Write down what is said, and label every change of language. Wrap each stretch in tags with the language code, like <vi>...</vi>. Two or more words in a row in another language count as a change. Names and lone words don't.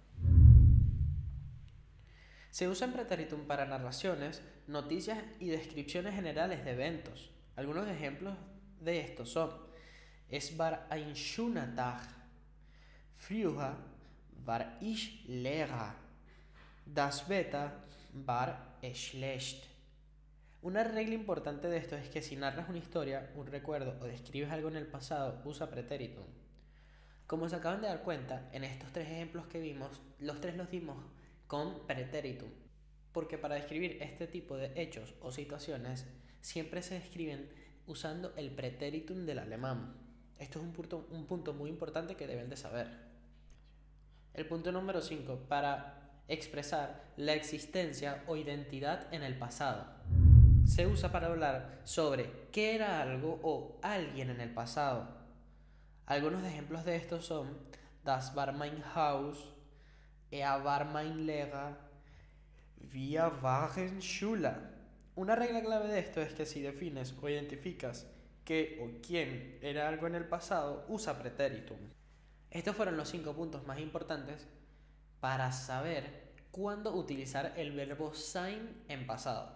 <es>Se usa en pretéritum para narraciones, noticias y descripciones generales de eventos. Algunos ejemplos de estos son:</es> <de>Es war ein schöner Tag, früher war ich Lehrer, das Wetter war schlecht.</de> <es>Una regla importante de esto es que si narras una historia, un recuerdo o describes algo en el pasado, usa pretéritum. Como se acaban de dar cuenta, en estos 3 ejemplos que vimos, los 3 los dimos con pretéritum, porque para describir este tipo de hechos o situaciones siempre se describen usando el pretéritum del alemán. Esto es un punto muy importante que deben de saber. El punto número 5, para expresar la existencia o identidad en el pasado. Se usa para hablar sobre qué era algo o alguien en el pasado. Algunos ejemplos de estos son:</es> <de>Das war mein Haus, er war mein Lehrer, wir waren Schüler.</de> <es>Una regla clave de esto es que si defines o identificas qué o quién era algo en el pasado, usa pretéritum. Estos fueron los 5 puntos más importantes para saber cuándo utilizar el verbo sein en pasado.</es>